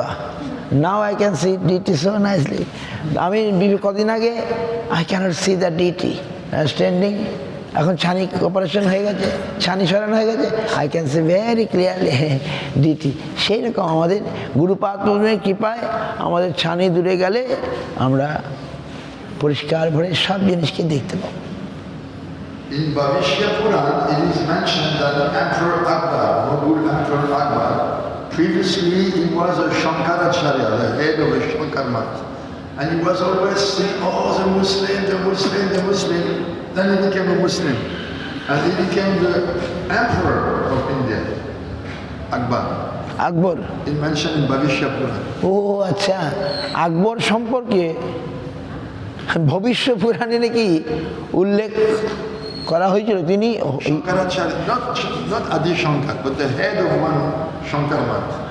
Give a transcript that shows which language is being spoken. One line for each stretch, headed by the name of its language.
English: বাহ, now I can see DT so nicely.
Bangla: আমি কদিন আগে
English: I can't see the DT standing,
Bangla: এখন ছানি অপারেশন হয়ে গেছে,
English: ছানি সরানো হয়ে গেছে, I can see very clearly DT.
Bangla: সেই রকম আমাদের গুরুপাদ পদ্মের কৃপায় আমাদের ছানি দূরে গেলে আমরা পরিষ্কার ভরে সব জিনিসকে দেখতে পাবো।
English: In Bhavishya Puran, it is mentioned that Emperor Akbar, Mughal Emperor Akbar, previously he was a Shankaracharya, the head of a Shankar Math. And he was always saying, oh, the Muslim, the Muslim, the Muslim. Then he became a Muslim. And he became the Emperor of India, Akbar.
Bangla: Akbar,
English: It's mentioned in Bhavishya Puran.
Bangla: ও আচ্ছা, আকবর সম্পর্কে ভবিষ্য পুরাণে নাকি উল্লেখ করা হয়েছিল। তিনি
English: Shankaracharya, not Adi Shankar, but the head of one Shankar Math.